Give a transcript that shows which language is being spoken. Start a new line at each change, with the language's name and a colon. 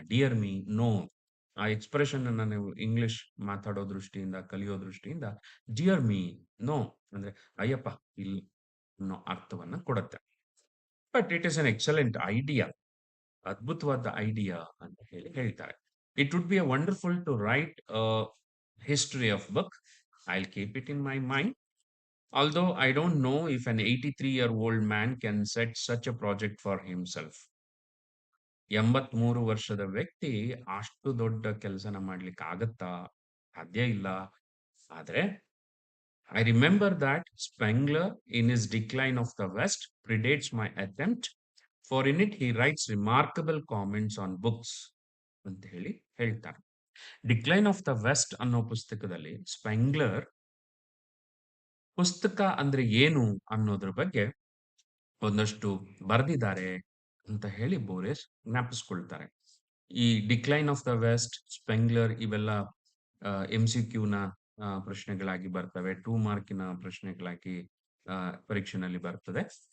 English: Dear me, no.
Kannada: ಆ expression ಅನ್ನ ನೀವು ಇಂಗ್ಲಿಷ್ ಮಾತಾಡೋ ದೃಷ್ಟಿಯಿಂದ, ಕಲಿಯೋ ದೃಷ್ಟಿಯಿಂದ
English: dear me, no
Kannada: ಅಂದ್ರೆ ಅಯ್ಯಪ್ಪ ಇಲ್ಲ ಅನ್ನೋ ಅರ್ಥವನ್ನ ಕೊಡುತ್ತೆ.
English: But it is an excellent idea.
Kannada: ಅದ್ಭುತವಾದ ಐಡಿಯಾ ಅಂತ ಹೇಳಿ ಹೇಳ್ತಾರೆ.
English: It would be a wonderful to write a history of book. I'll keep it in my mind. Although I don't know if an 83-year-old man can set such a project for himself.
Kannada: 83 ವರ್ಷದ ವ್ಯಕ್ತಿ ಅಷ್ಟು ದೊಡ್ಡ ಕೆಲಸನ ಮಾಡ್ಲಿಕ್ಕೆ ಆಗತ್ತಾ? ಸಾಧ್ಯ ಇಲ್ಲ. ಆದ್ರೆ
English: I remember that Spengler, in his Decline of the West, predates my attempt, for in it he writes remarkable comments on books
Kannada: ಅಂತ ಹೇಳಿ ಹೇಳ್ತಾರೆ. ಡಿಕ್ಲೈನ್ ಆಫ್ ದ ವೆಸ್ಟ್ ಅನ್ನೋ ಪುಸ್ತಕದಲ್ಲಿ ಸ್ಪೆಂಗ್ಲರ್ ಪುಸ್ತಕ ಅಂದ್ರೆ ಏನು ಅನ್ನೋದ್ರ ಬಗ್ಗೆ ಒಂದಷ್ಟು ಬರೆದಿದ್ದಾರೆ ಅಂತ ಹೇಳಿ ಬೋರೆಸ್ ಜ್ಞಾಪಿಸ್ಕೊಳ್ತಾರೆ. ಈ ಡಿಕ್ಲೈನ್ ಆಫ್ ದ ವೆಸ್ಟ್, ಸ್ಪೆಂಗ್ಲರ್ ಇವೆಲ್ಲ MCQ ನ ಪ್ರಶ್ನೆಗಳಾಗಿ ಬರ್ತವೆ, 2 ಮಾರ್ಕಿನ ಪ್ರಶ್ನೆಗಳಾಗಿ ಪರೀಕ್ಷೆನಲ್ಲಿ ಬರ್ತದೆ.